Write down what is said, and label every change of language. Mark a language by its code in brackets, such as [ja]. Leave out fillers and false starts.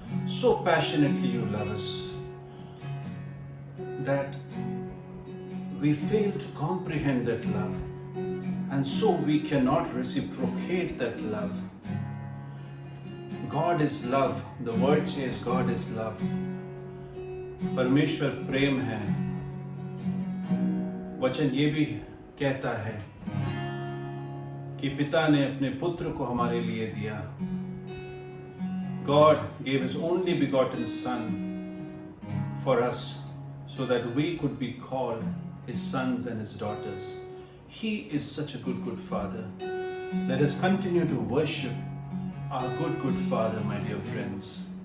[en] So passionately you love us that we fail to comprehend that love. And so we cannot reciprocate that love. God is love. The word says God is love. [hi] परमेश्वर प्रेम है। वचन ये भी कहता है कि पिता ने अपने पुत्र को हमारे लिए दिया। [en] God gave His only begotten Son for us so that we could be called His sons and His daughters. He is such a good, good Father. Let us continue to worship our good, good Father, my dear friends.